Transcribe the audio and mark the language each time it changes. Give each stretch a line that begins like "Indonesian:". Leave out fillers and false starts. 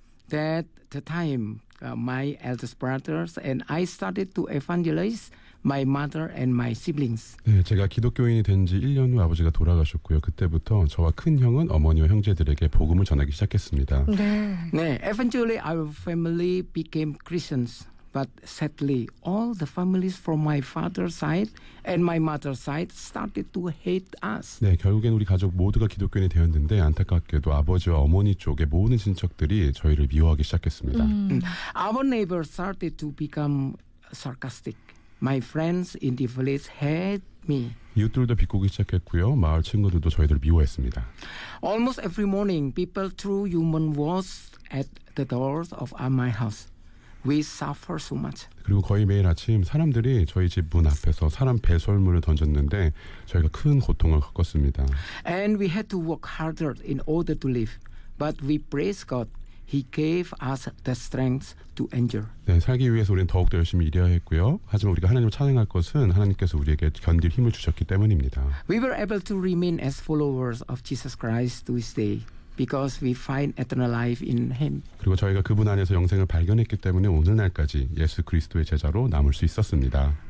English: That the time, my eldest brothers and I started to evangelize my mother and my siblings.
Korean: 네, 제가 기독교인이 된지 1년 후 아버지가 돌아가셨고요. 그때부터 저와 큰 형은 어머니와 형제들에게 복음을 전하기 시작했습니다.
English: 네, eventually our family became Christians. But sadly, all the families from my father's side and my mother's side started to hate us.
Korean: 네, 결국엔 우리 가족 모두가 기독교인이 되었는데 안타깝게도 아버지와 어머니 쪽의 모든 친척들이 저희를 미워하기 시작했습니다.
English: Our neighbors started to become sarcastic. My friends in the village hate me.
Korean: 이웃들도 비꼬기 시작했고요. 마을 친구들도 저희들을 미워했습니다.
English: Almost every morning, people threw human walls at the doors of my house. We suffer so much.
Korean: 그리고 거의 매일 아침 사람들이 저희 집문 앞에서 사람 배설물을 던졌는데 저희가 큰 고통을 겪었습니다.
English: And we had to work harder in order to live. But we praise God. He gave us the strength to endure.
Korean: 네, 살기 위해서 우리는 더욱더 열심히 일해야 했고요. 하지만 우리가 하나님을 찬양할 것은 하나님께서 우리에게 견딜 힘을 주셨기 때문입니다.
English: We were able to remain as followers of Jesus Christ to this day. Because we find eternal life in him.
Korean: 그리고 저희가 그분 안에서 영생을 발견했기 때문에 오늘날까지 예수 그리스도의 제자로 남을 수 있었습니다.